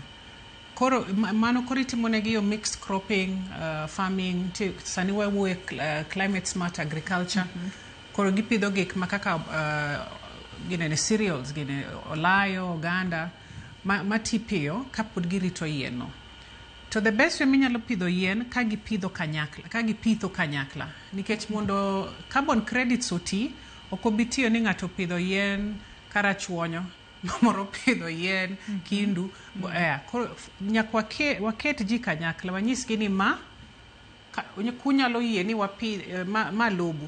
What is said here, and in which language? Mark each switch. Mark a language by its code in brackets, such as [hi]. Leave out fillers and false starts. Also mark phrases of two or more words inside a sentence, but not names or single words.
[luo] Koro mano koro itimonegi yo [en] mixed cropping, [luo] farming, sani wawuoye [en] climate smart agriculture. [luo] Koro gipidho gik makaka gine cereals, gine olayo, oganda, matipiyo kapod girito yien no. To [en] the best way [luo] minyalo pidho yien ka gipidho kanyakla. Nikech mondo [en] carbon credits [luo] oti, okobitiyo ni ng'ato pidho yien karachuonyo, moro pidho yien kindu. Nyaka waket ji kanyakla, wanyisgi ni kunyalo yie ni ma lobu.